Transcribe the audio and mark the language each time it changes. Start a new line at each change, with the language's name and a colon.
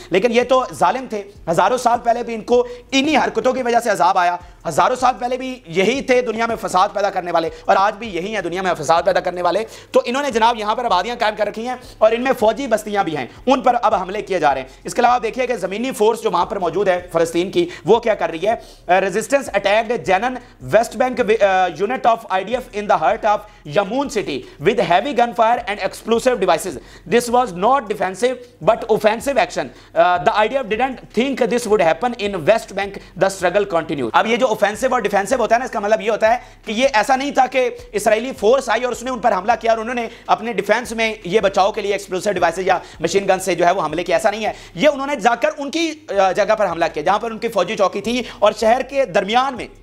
Urdu: لیکن یہ تو ظالم تھے. ہزاروں سال پہلے بھی ان کو انہی حرکتوں کی وجہ سے عذاب آیا. ہزاروں سال پہلے بھی یہی تھے دنیا میں فساد پیدا کرنے والے, اور آج بھی یہی ہیں دنیا میں فساد پیدا کرنے والے. تو انہوں نے جناب یہاں پر آبادیاں قائم کر رکھی ہیں, اور ان میں فوجی بستیاں بھی ہیں, ان پر اب حملے کیے جا رہے ہیں. اس کے علاوہ دیکھیے کہ زمینی فورس جو وہاں پر موجود ہے فلسطین کی, وہ کیا کر رہی ہے.
English: Resistance attacked Jenin West Bank unit of IDF in the heart of Yamoun city with heavy gunfire and explosive devices. This was not defensive but offensive action. The IDF didn't think this would happen in West Bank. The struggle continued.
Urdu: اب یہ جو offensive اور defensive ہوتا ہے نا, اس کا مطلب یہ ہوتا ہے کہ یہ ایسا نہیں تھا کہ اسرائیلی فورس آئی اور اس نے ان پر حملہ کیا اور انہوں نے اپنے ڈیفینس میں یہ بچاؤ کے لیے ایکسپلوسیو ڈیوائسز یا مشین گن سے جو ہے وہ حملے کیا. ایسا نہیں ہے. یہ انہوں نے جا کر ان کی جگہ پر حملہ کیا جہاں پر ان کی فوجی چوکی تھی, اور شہر کے درمیان میں